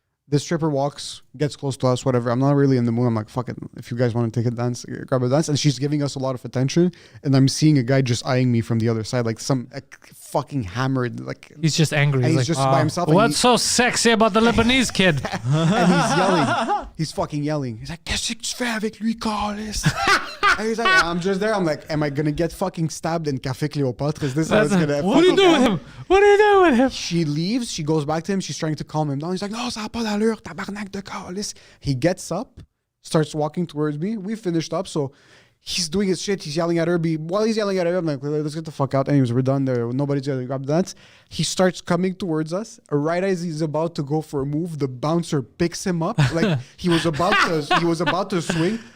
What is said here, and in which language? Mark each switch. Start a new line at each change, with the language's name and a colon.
English: The stripper walks, gets close to us, whatever. I'm not really in the mood. I'm like, fuck it. If you guys want to take a dance, grab a dance. And she's giving us a lot of attention. And I'm seeing a guy just eyeing me from the other side, like some fucking hammered, like, He's just angry. and He's he's like, just by himself. And, what's so sexy about the Lebanese kid? and he's yelling. He's fucking yelling. He's like,
French: qu'est-ce que tu fais avec lui, Carlis?
English: And he's like, I'm just there. I'm like, am I going to get fucking stabbed in Café Cléopâtre? Is this how it's going to What do you do with him? What do you do with him? She leaves. She goes back to him. She's trying to calm him down. He's like, no,
French: ça n'a pas d'allure, tabarnak de calice.
English: He gets up, starts walking towards me. We finished up. So he's doing his shit. He's yelling at her. While he's yelling at her, I'm like, let's get the fuck out. Anyways, we're done there. Nobody's going to grab that. He starts coming towards us. Right as he's about to go for a move, the bouncer picks him up. Like he was about to swing.